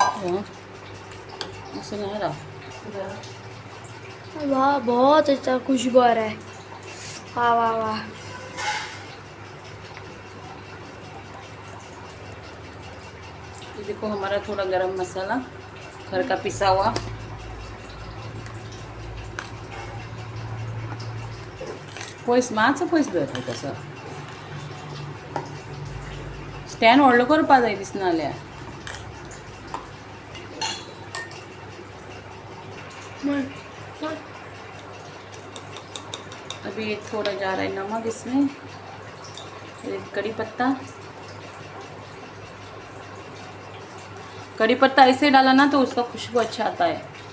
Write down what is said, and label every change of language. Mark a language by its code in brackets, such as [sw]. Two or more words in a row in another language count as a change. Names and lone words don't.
[hi] वाह बहुत अच्छा खुशबू आ रहा है। वाह वाह वाह। ये देखो हमारा थोड़ा गरम मसाला घर का पिसा हुआ। [kok] पयस मातसो पयस धर तसं स्टँड व्हडलो करपा जाय दिसना जाल्यार। [hi] अभी थोड़ा जा रहा है नमक इसमें। कड़ी पत्ता ऐसे डाला ना तो उसका खुशबू अच्छा आता है।